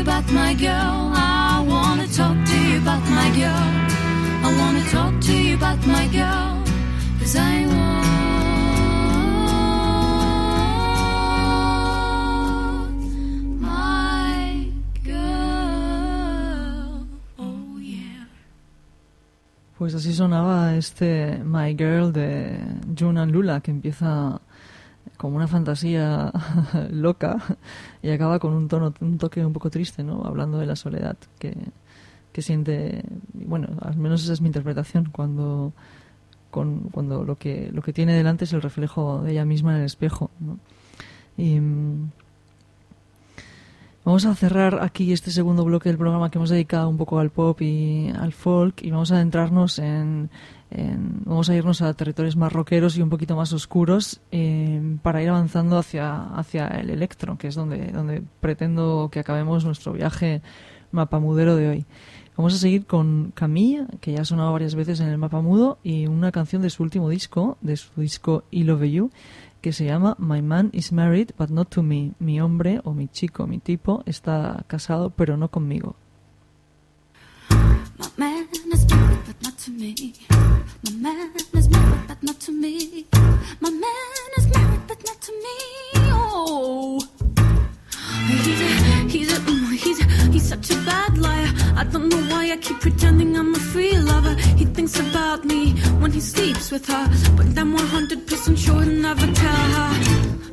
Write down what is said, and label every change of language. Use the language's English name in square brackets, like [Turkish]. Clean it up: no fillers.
[English] My girl, I wanna talk to you about my girl. I wanna talk to you about my girl, 'cause I want my girl. Oh yeah. [Spanish] Pues así sonaba este My Girl de Jun and Lula, que empieza como una fantasía loca y acaba con un tono, un toque un poco triste, ¿no? Hablando de la soledad que siente, bueno, al menos esa es mi interpretación, cuando lo que tiene delante es el reflejo de ella misma en el espejo, ¿no? Y vamos a cerrar aquí este segundo bloque del programa, que hemos dedicado un poco al pop y al folk, y vamos a adentrarnos vamos a irnos a territorios más rockeros y un poquito más oscuros, para ir avanzando hacia el electro, que es donde pretendo que acabemos nuestro viaje mapamudero de hoy. Vamos a seguir con Camille, que ya ha sonado varias veces en el mapa mudo, y una canción de su último disco, de su disco I Love You, que se llama My Man Is Married But Not To Me. Mi hombre, o mi chico, mi tipo, está casado pero no conmigo. [English] My man is married but not to me. My man is married but not to me. My man is married but not to me. Oh, he's such a bad liar. I don't know why I keep pretending I'm a free lover. He thinks about me when he sleeps with her, but I'm 100% sure he'll never tell her.